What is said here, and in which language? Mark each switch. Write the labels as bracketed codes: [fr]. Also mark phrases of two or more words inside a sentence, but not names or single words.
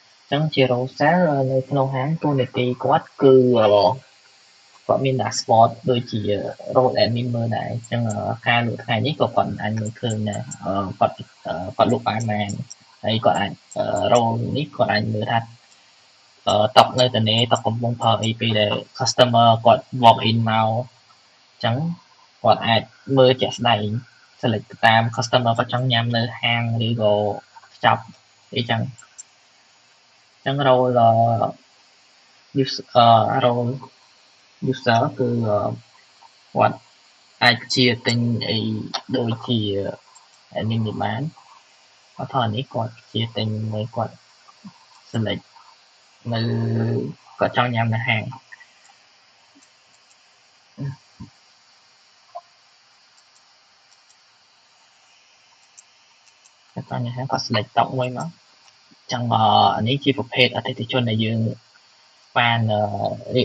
[km] ចឹងជា [en] role sale [km] នៅក្នុងហាងតួនាទីគាត់គឺគាត់មាន dashboard ដូចជា [en] role admin [km] មើល ដែរអញ្ចឹងការលក់ថ្ងៃនេះក៏គាត់អាចមើលឃើញដែរគាត់លក់បានប៉ុន្មានហើយគាត់អាច role នេះគាត់អាចមើលថាតុកនៅទនេតុកកំពុងប្រើអីពេលដែល customer គាត់ [en] walk in [km] មកអញ្ចឹងគាត់អាចមើលជាក់ស្ដែង select ទៅតាម customer គាត់ចង់ញ៉ាំនៅហាងឬក៏ចប់អីចឹងអញ្ចឹង role [en] role user [km] គឺគាត់អាចជាទិញអីដូចជា admin នេះបានឧទាហរណ៍នេះគាត់ជាទិញមួយគាត់ select នៅគាត់ចង់ញ៉ាំនៅហាង គាត់ចង់ញ៉ាំហាងគាត់ select តុមួយមកចឹងនេះជាប្រភេទអតិថិជនដែលយើងបានរៀប